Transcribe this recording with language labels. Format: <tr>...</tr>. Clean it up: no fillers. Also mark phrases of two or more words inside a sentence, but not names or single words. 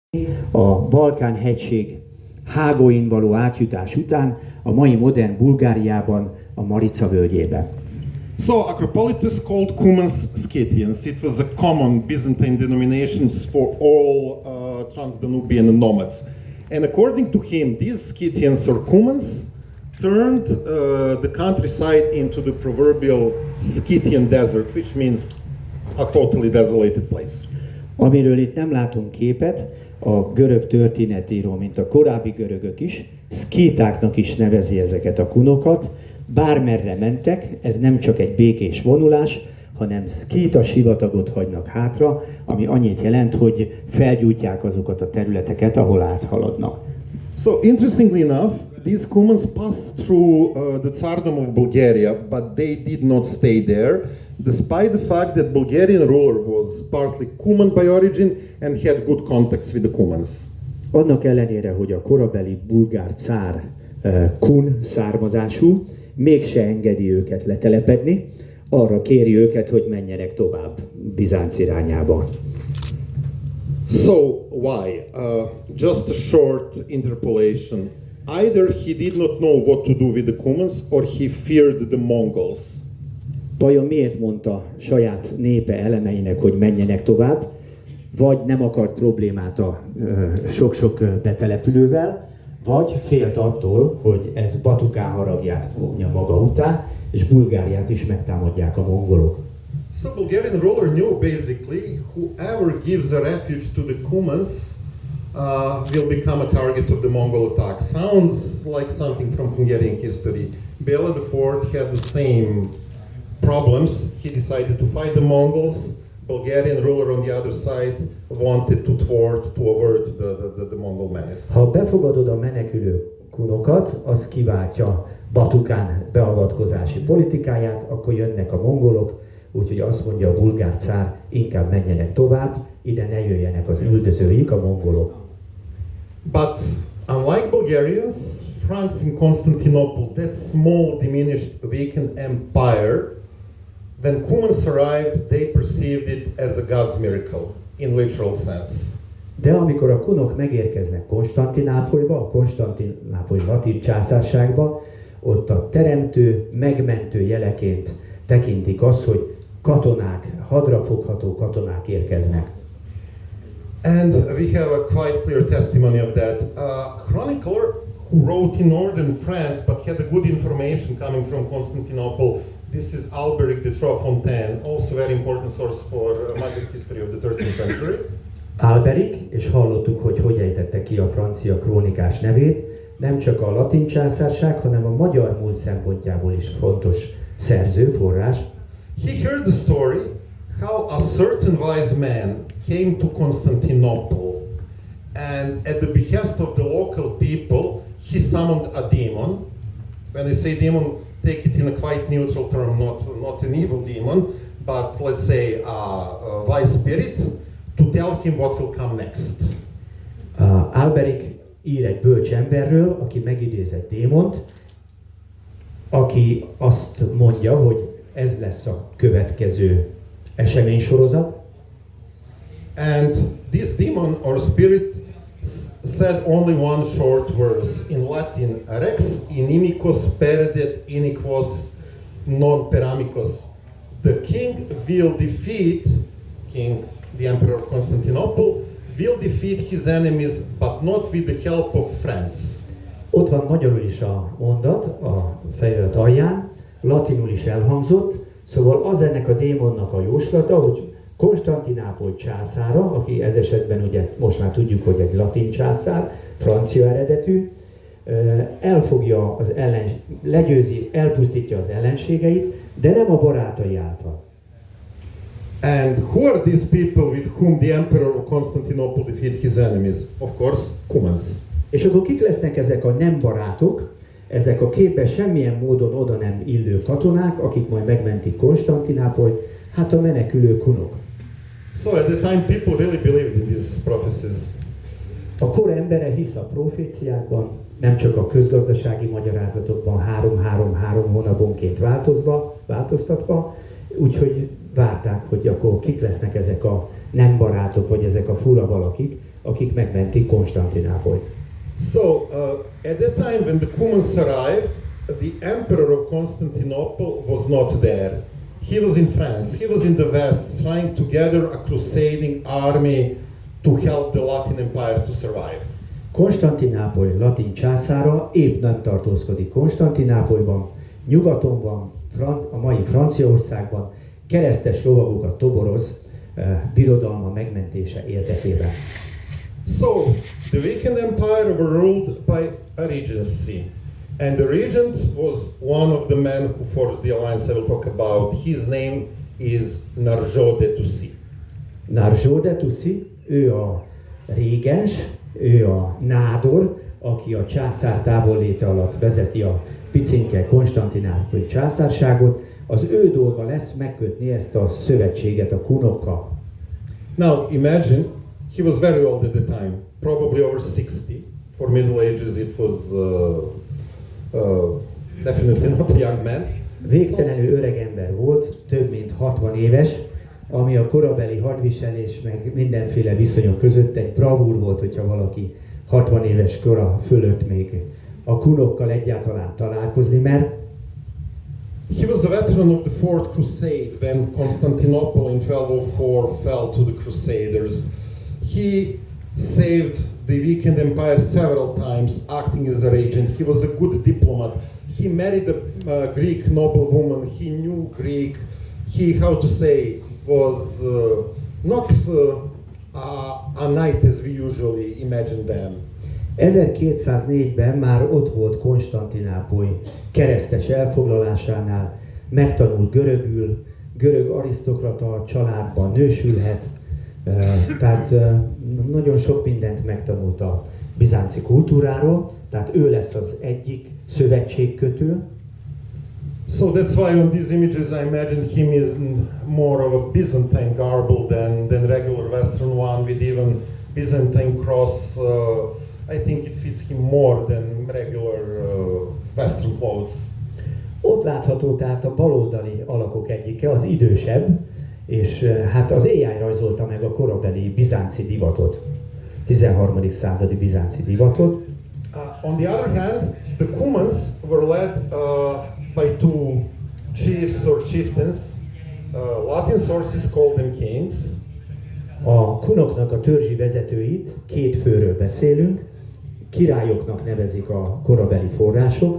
<hu>A Balkán-hegység hágóin való átjutás után a mai modern Bulgáriában, a Marica völgyében.</hu> <en>So Acropolitus called Cumans Scythians. It was a common Byzantine denomination for all Transdanubian nomads. And according to him, these Scythians or Cumans turned the countryside into the proverbial Scythian desert, which means a totally desolated place.</en> <hu>Amiről itt nem látunk képet, a görög történetíró, mint a korábbi görögök is, szkítáknak is nevezi ezeket a kunokat. Bármerre mentek, ez nem csak egy békés vonulás, hanem szkíta sivatagot hagynak hátra, ami annyit jelent, hogy felgyújtják azokat a területeket, ahol áthaladnak.</hu> <en>So interestingly enough, these Cumans passed through the Tsardom of Bulgaria, but they did not stay there, despite the fact that Bulgarian ruler was partly Cuman by origin and had good contacts with the Cumans.</en> <hu>Annak ellenére, hogy a korabeli bulgár cár kun származású, mégse engedi őket letelepedni, arra kéri őket, hogy menjenek tovább Bizánc irányába.</hu> <en>So why? Just a short interpolation. Either he did not know what to do with the Cumans, or he feared the Mongols.</en> <hu>Vajon miért mondta saját népe elemeinek, hogy menjenek tovább, vagy nem akart problémát a sok-sok betelepülővel, vagy félt attól, hogy ez Batukán haragját vonja maga után, és Bulgáriát is megtámadják a mongolok.</hu> <en>So Bulgarian ruler knew basically whoever gives a refuge to the Cumans will become a target of the Mongol attack. Sounds like something from Hungarian history. Bela IV had the same problems. He decided to fight the Mongols. Bulgarian ruler on the other side wanted to avert the Mongol menace.</en> <hu>Ha befogadod a menekülő kunokat, az kiváltja Batukán beavatkozási politikáját, akkor jönnek a mongolok, úgyhogy azt mondja a bulgár cár, inkább menjenek tovább, ide ne jöjjenek az üldözőik, a mongolok.</hu> <en>But unlike Bulgarians, Franks in Constantinople, that small, diminished, weakened empire, when Cumans arrived, they perceived it as a God's miracle, in literal sense.</en> <hu>De amikor a kunok megérkeznek Konstantinápolyba, a konstantinápolyi latin császárságba, ott a teremtő, megmentő jeleként tekintik azt, hogy katonák, hadrafogható katonák érkeznek.</hu> <en>And we have a quite clear testimony of that. A chronicler who wrote in northern France but had a good information coming from Constantinople. This is Alberic de Trois-Fontaines, also very important source for modern history of the 13th century.</en> <hu>Alberic, és hallottuk, hogy ejtette ki a francia krónikás nevét, nem csak a latin császárság, hanem a magyar múlt szempontjából is fontos szerző, forrás.</hu> <en>He heard the story how a certain wise man came to Constantinople, and at the behest of the local people, he summoned a demon. When I say demon, take it in a quite neutral term, not an evil demon, but let's say a wise spirit, to tell him what will come next.</en> <hu>Alberic ír egy bölcs emberről, aki megidézett démont, aki azt mondja, hogy ez lesz a következő eseménysorozat.</hu> <en>And this demon or spirit said only one short verse in Latin:</en> <la>Rex inimicos peredet iniquos non per amicos.</la> <en>The king will defeat, the emperor of Constantinople, will defeat his enemies, but not with the help of friends.</en> <hu>Ott van magyarul is a mondat a felirat alján, latinul is elhangzott, szóval az ennek a démonnak a jóslata, hogy Konstantinápoly császára, aki ez esetben ugye most már tudjuk, hogy egy latin császár, francia eredetű, elfogja az legyőzi, elpusztítja az ellenségeit, de nem a barátai által.</hu> <en>And who are these people with whom the emperor of Constantinople defeat his enemies? Of course, Cumans.</en> <hu>És akkor kik lesznek ezek a nem barátok, ezek a képbe semmilyen módon oda nem illő katonák, akik majd megmentik Konstantinápolyt? Hát a menekülő kunok.</hu> <en>So at the time people really believed in these prophecies.</en> <hu>A kor embere hisz a proféciákban, nem csak a közgazdasági magyarázatokban 3-3-3 hónaponként változtatva, úgyhogy várták, hogy akkor kik lesznek ezek a nem barátok, vagy ezek a fura valakik, akik megmentik Konstantinápolyt.</hu> <en>So, at that time when the Cumans arrived, the emperor of Constantinople was not there. He was in France, he was in the west, trying to gather a crusading army to help the Latin Empire to survive.</en> <hu>Konstantinápoly latin császára épp nem tartózkodik Konstantinápolyban, nyugaton van, a mai Franciaországban, keresztes lovagokat toboroz birodalma megmentése érdekében.</hu> <en>So, the weakened empire were ruled by a regency. And the regent was one of the men who forged the alliance I will talk about. His name is Narjot de Toucy.</en> <hu>Narjot de Toucy, ő a régens, ő a nádor, aki a császár távolléte alatt vezeti a picinke Konstantinápoly császárságot. Az ő dolga lesz megkötni ezt a szövetséget a kunokkal.</hu> <en>Now imagine, he was very old at the time, probably over 60. For Middle Ages it was definitely not a young man.</en> <hu>Végtelenül öreg ember volt, több mint 60 éves, ami a korabeli hadviselés meg mindenféle viszonyok között egy bravúr volt, hogyha valaki 60 éves kora fölött még a kunokkal egyáltalán találkozni mer.</hu> <en>He was a veteran of the Fourth Crusade when Constantinople in 1204 fell to the Crusaders. He saved the weakened empire several times, acting as a regent. He was a good diplomat. He married a Greek noblewoman. He knew Greek. He, how to say, was not a knight as we usually imagine them.</en> <hu>1204-ben már ott volt Konstantinápoly keresztes elfoglalásánál, megtanult görögül, görög arisztokrata családban nősülhet, tehát nagyon sok mindent megtanult a bizánci kultúráról, tehát ő lesz az egyik szövetségkötő.</hu> <en>So that's why on these images I imagine him is more of a Byzantine garble than regular Western one with even Byzantine cross. I think it fits him more than regular Western clothes.</en> <hu>Ott látható tehát a baloldali alakok egyike, az idősebb, és hát az AI rajzolta meg a korabeli bizánci divatot, 13. századi bizánci divatot.</hu> <en>On the other hand, the Cumans were led by two chiefs or chieftains. Latin sources call them kings.</en> <hu>A kunoknak a törzsi vezetőit, két főről beszélünk, királyoknak nevezik a korabeli források.</hu>